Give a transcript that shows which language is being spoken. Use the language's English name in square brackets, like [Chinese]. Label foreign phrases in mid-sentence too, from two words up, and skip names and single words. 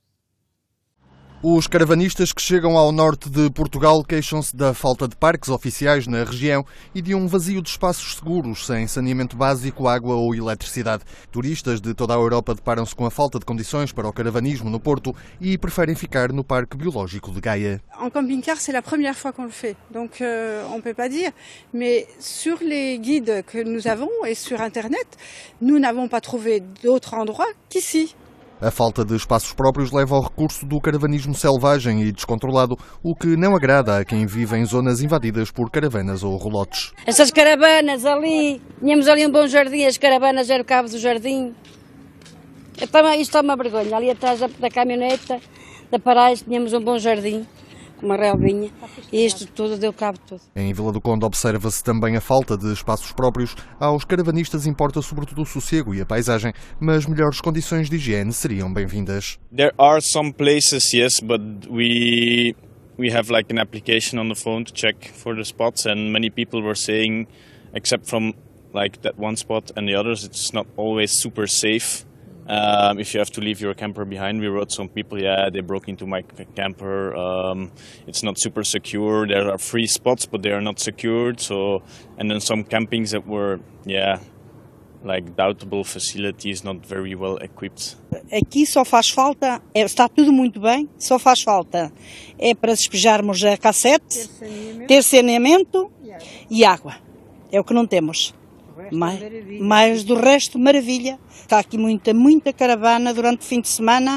[Portuguese] Os caravanistas que chegam ao norte de Portugal queixam-se da falta de parques oficiais na região e de um vazio de espaços seguros, sem saneamento básico, água ou eletricidade. Turistas de toda a Europa deparam-se com a falta de condições para o caravanismo no Porto e preferem ficar no Parque Biológico de Gaia. [French] En camping-car, c'est la première fois qu'on le fait, donc on peut pas dire. Mais sur les guides que nous avons et sur Internet, nous n'avons pas trouvé d'autre endroit qu'ici. [Portuguese] A falta de espaços próprios leva ao recurso do caravanismo selvagem e descontrolado, o que não agrada a quem vive em zonas invadidas por caravanas ou relotes. Essas caravanas ali, tínhamos ali um bom jardim, as caravanas eram o cabo do jardim. Isto é uma vergonha, ali atrás da caminhoneta, da paragem, tínhamos um bom jardim, com uma relvinha, e isto tudo deu cabo de tudo. Em Vila do Conde observa-se também a falta de espaços próprios. Aos caravanistas importa sobretudo o sossego e a paisagem, mas melhores condições de higiene seriam bem-vindas. [English] There are some places, yes, but we have like an application on the phone to check for the spots, and many people were saying, except from like that one spot and the others, it's not always super safe. If you have to leave your camper behind, we wrote some people, they broke into my camper. It's not super secure. There are free spots, but they are not secured. And then some campings that were, like doubtable facilities, not very well equipped. [Portuguese] Aqui só faz falta, está tudo muito bem, só faz falta para despejarmos a cassete, ter saneamento e água. É o que não temos. Mas do resto, maravilha. Está aqui muita caravana durante o fim de semana.